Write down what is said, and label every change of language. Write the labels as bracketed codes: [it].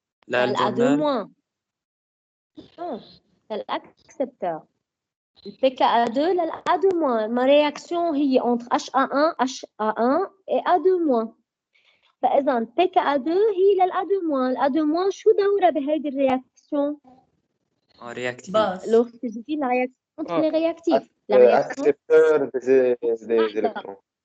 [fr] A2 moins. Non, l'accepteur. Le PKA2, l'A2 moins. Ma réaction est entre HA1 et A2 moins. [ar] فإذا PKA2 هي للA2 moins. الA2 moins شو دورها بهيدي الرياكسيون؟ [fr] Réactif. Lorsque je dis la réaction entre les réactifs. Accepteur des électrons.